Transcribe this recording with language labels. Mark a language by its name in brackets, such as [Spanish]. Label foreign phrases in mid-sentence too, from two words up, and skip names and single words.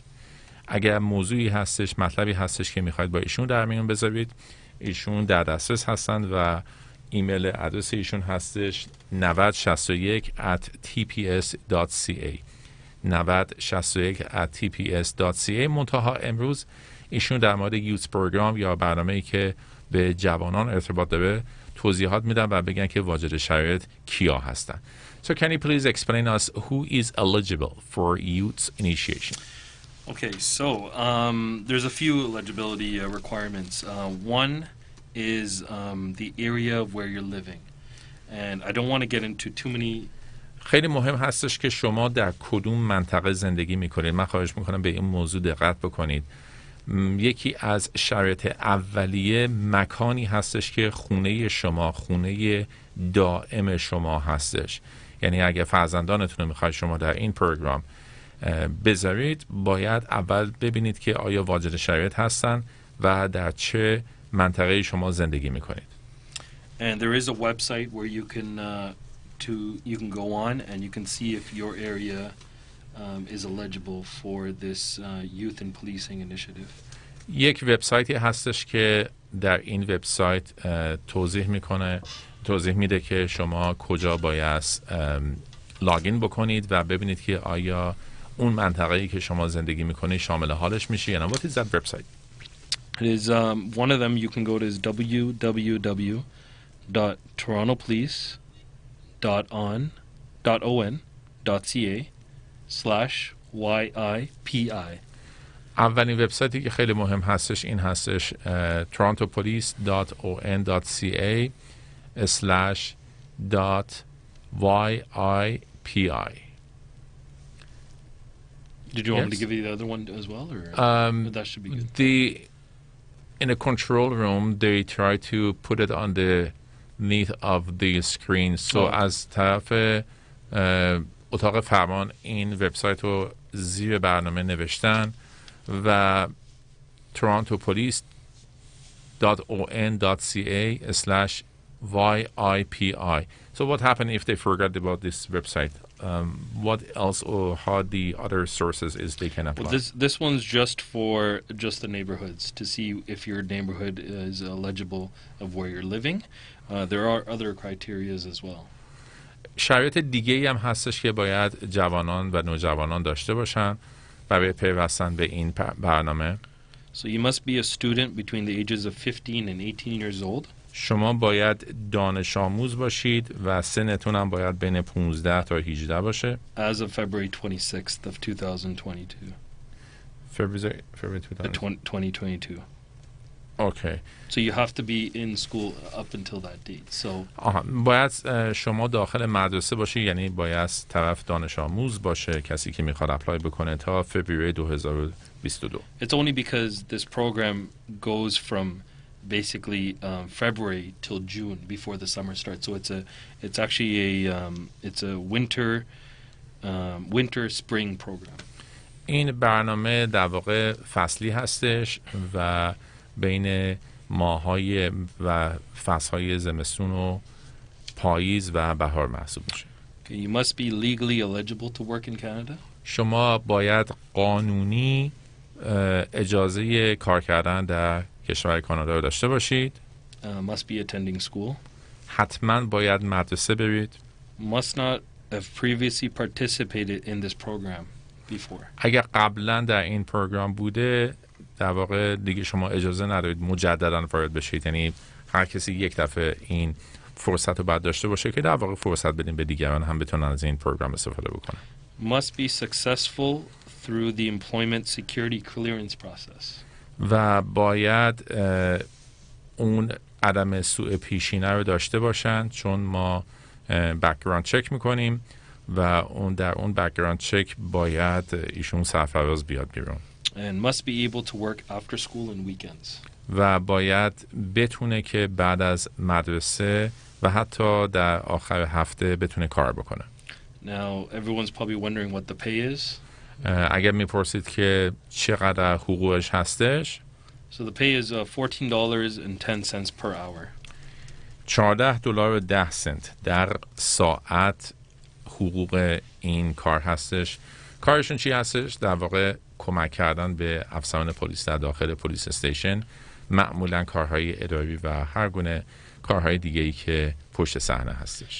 [Persian] اگر موضوعی هستش، مطلبی هستش که میخواید با ایشون در میون بذارید، ایشون در دسترس هستند و [English] email address [Persian] ایشون هستش 9061@tps.ca 9061@tps.ca. منتها امروز ایشون در مورد [English] youth program [Persian] یا برنامه‌ای که به جوانان ارتباط داره توضیحات میدن و بگن که واجد شرایط کیا هستن. [English] So can you please explain us who is eligible for youth initiation? Okay, so there's a few eligibility requirements. One is the area of where you're living. And I don't want to get into too many. [Persian] خیلی مهم هستش که شما در کدوم منطقه زندگی میکنید. من خواهش میکنم به این موضوع دقت بکنید. یکی از شرایط اولیه مکانی هستش که خونه شما، خونه دائم شما هستش. یعنی اگه فرزندانتون رو میخواید شما در این پروگرام بذارید، باید اول ببینید که آیا واجد شرایط هستن و در چه منطقه شما زندگی میکنید. [English] And there is a website where you can go on and you can see if your area is eligible for this youth and policing initiative. [Persian] یک وبسایتی هستش که در این وبسایت توضیح میده که شما کجا باید لاگین بکنید و ببینید که آیا اون منطقه‌ای که شما زندگی میکنید شامل حالش میشه یا نه. [English] What is that website? It is one of them you can go to is www.torontopolice.on.ca/YIPI. [Persian] اولین وبسایتی که خیلی مهم هستش این هستش torontopolice.on.ca/YIPI. [English] Did you want me to give you the other one as well, or that should be good? In a control room, they try to put it on the underneath of the screen. [Persian] So از طرف اتاق فرمان این وبسایت رو زیر برنامه نوشتن و torontopolice.on.ca/YIPI. [English] So what happened if they forgot about this website? What else or how the other sources is they can apply? Well, this one's just for the neighborhoods to see if your neighborhood is eligible of where you're living. There are other criterias as well. [Persian] شرایط دیگه‌ای هم هستش که باید جوانان و نوجوانان داشته باشن برای پیوستن به این برنامه. [English] So you must be a student between the ages of 15 and 18 years old. [Persian] شما باید دانش آموز باشید و سنتون هم باید بین 15 تا 18 باشه. [English] As of February 26th of 2022. February 2022. Okay. So you have to be in school up until that date. So [Persian] باید شما داخل مدرسه باشی، یعنی باید طرف دانش آموز باشه کسی که میخواد اپلای بکنه تا فوریه 2022. [English] It's only because this program goes from basically February till June before the summer starts. So it's actually a winter spring program. [Persian] این برنامه در واقع فصلی هستش و بین ماهای و فصلهای زمستون و پاییز و بهار محسوب میشه. [English] Okay, you must be legally eligible to work in Canada. [Persian] شما باید قانونی اجازه کار کردن در کشور کانادا رو داشته باشید. [English] Must be attending school. [Persian] حتما باید مدرسه برید. Must not have previously participated in this program before. اگر قبلا در این پروگرام بوده در واقع دیگه شما اجازه ندارید مجددا وارد بشید. یعنی هر کسی یک دفعه این فرصت رو باید داشته باشه که در واقع فرصت بدیم به دیگران هم بتونن از این پروگرام استفاده بکنن. [English] Must be successful through the employment security clearance process. [Persian] و باید اون عدم سوء پیشینه رو داشته باشن، چون ما [English] background check [Persian] میکنیم و در اون [English] background check [Persian] باید ایشون سرفراز بیاد بیرون [English] and must be able to work after school and weekends. [Persian] و باید بتونه که بعد از مدرسه و حتی در آخر هفته بتونه کار بکنه. [English] Now, everyone's probably wondering what the pay is. [Persian] اگر میپرسید که چقدر حقوقش هستش، [English] So the pay is $14.10 per hour. [Persian] $14.10 در ساعت حقوق این کار هستش. کارشون چی هستش؟ در واقع کمک کردن به افسران پلیس در داخل [English] police station, [Persian] معمولا کارهای اداری و هر گونه کارهای دیگه‌ای که پشت صحنه هستش.